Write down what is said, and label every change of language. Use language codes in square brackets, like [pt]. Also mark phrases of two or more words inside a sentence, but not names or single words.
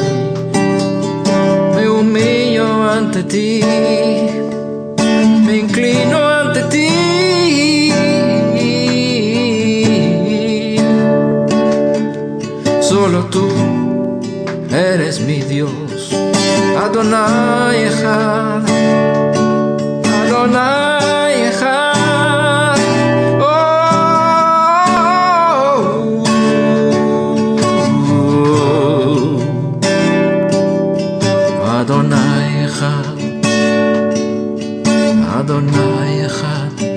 [es] Me humillo ante ti, me inclino ante ti. Solo tú eres mi Dios, [he] אדוני אחד, אדוני אחד. Oh, אדוני אחד, אדוני אחד.